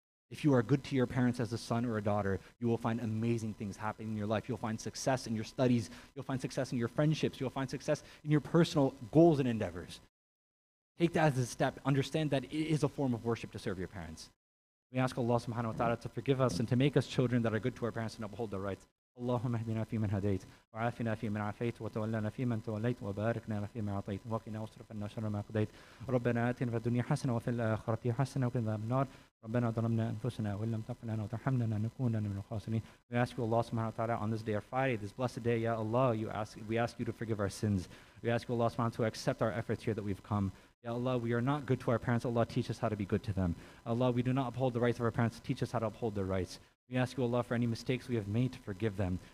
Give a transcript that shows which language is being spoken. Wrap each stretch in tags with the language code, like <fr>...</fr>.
<en>If you are good to your parents as a son or a daughter, you will find amazing things happening in your life. You'll find success in your studies. You'll find success in your friendships. You'll find success in your personal goals and endeavors. Take that as a step. Understand that it is a form of worship to serve your parents. We ask Allah subhanahu wa ta'ala to forgive us and to make us children that are good to our parents and uphold their rights.</en> <ar>اللهم اهدنا فيمن هديت وعافنا فيمن عافيت وتولنا فيمن توليت وبارك لنا فيما أعطيت وقنا واصرف عنا شر ما قضيت ربنا آتنا في الدنيا حسنة وفي الآخرة حسنة وقنا عذاب النار ربنا ظلمنا أنفسنا وإن لم تغفر لنا وترحمنا لنكونن من الخاسرين.</ar> <en>We ask you, Allah subhanahu wa ta'ala, on this day of Friday, this blessed day, Ya Allah, we ask you to forgive our sins. We ask you, Allah subhanahu wa ta'ala, to accept our efforts here that we've come. Ya Allah, we are not good to our parents. Allah, teach us how to be good to them. Allah, we do not uphold the rights of our parents. Teach us how to uphold their rights. We ask you, Allah, for any mistakes we have made to forgive them.</en>